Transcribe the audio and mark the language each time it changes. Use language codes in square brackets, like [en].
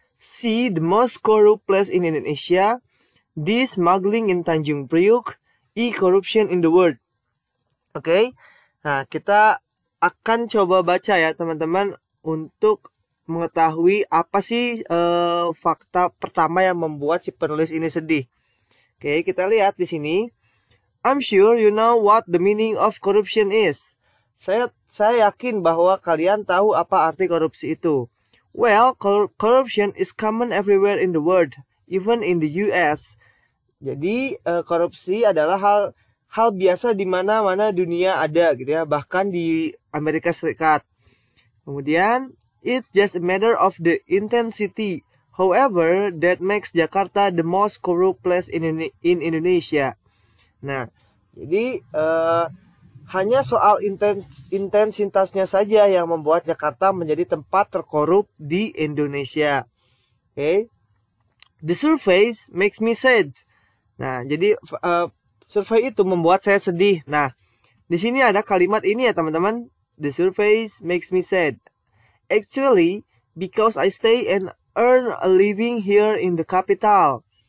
[en] C, the most corrupt place in Indonesia. D, smuggling in Tanjung Priuk. E, corruption in the world. Oke. [id] Nah, kita akan coba baca ya teman-teman untuk mengetahui apa sih fakta pertama yang membuat si penulis ini sedih. Oke, kita lihat di sini. [en] I'm sure you know what the meaning of corruption is. [id] Saya yakin bahwa kalian tahu apa arti korupsi itu. [en] Well, corruption is common everywhere in the world, even in the US. [id] Jadi korupsi adalah hal biasa di mana-mana dunia ada gitu ya, bahkan di Amerika Serikat. Kemudian [en] it's just a matter of the intensity. However, that makes Jakarta the most corrupt place in Indonesia. [id] Nah, jadi hanya soal intensitasnya saja yang membuat Jakarta menjadi tempat terkorup di Indonesia. Okay. [en] The surveys makes me sad. [id] Nah, jadi survei itu membuat saya sedih. Nah, di sini ada kalimat ini ya teman-teman. [en] The surveys makes me sad. Actually, because I stay and earn a living here in the capital.